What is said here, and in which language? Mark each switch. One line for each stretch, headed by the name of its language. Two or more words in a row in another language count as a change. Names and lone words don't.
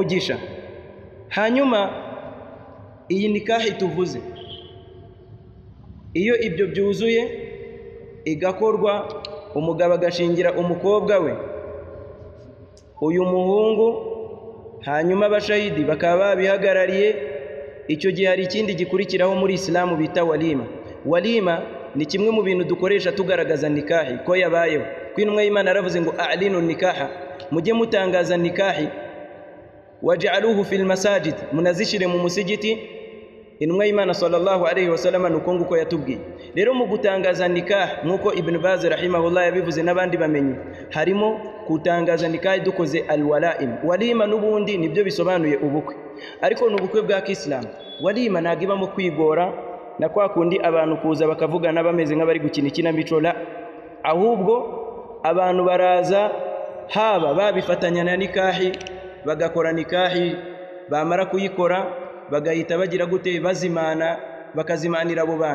Kinyarwanda: Hanyuma iyi nikahi tuvuze iyo ibyo byuzuye igakorwa, umugabo agashingira umukobwa we uyu muhungu, hanyuma abashahidi bakaba babihagarariye, icyo gihe hari ikindi gikurikiraho muri Islamu bita walima. Walima ni kimwe mu bintu dukoresha tugaragaza nikahi ko yabayeho. Kw'intumwa y'Imana yaravuze ngo
Arabic: a'linu nikaha,
Kinyarwanda: mujye mutangaza nikahi,
Arabic: waj'aluhu fil masajid,
Kinyarwanda: munazishire mu musigiti. Intumwa y'Imana
Arabic: sallallahu alayhi wasallam
Kinyarwanda: nuko nguko yatubwiye. Rero mu gutangaza nikah, nkuko Ibn Baz rahimahullah yabivuze n'abandi bamenye, harimo kutangaza nikah dukoze alwalaim. Walima n'ubundi nibyo bisobanuye ubukwe, ariko n'ubukwe bwa Kiislamu. Walima nagibamo kwigora na kwa kundi abantu kuza bakavugana bameze nk'abari gukina ikinamico, la ahubwo abantu baraza haba babifatanya na nikahi, bagakora nikahi, bamara kuyikora bagahita bagira gute, bazimana, bakazimanira abo bantu.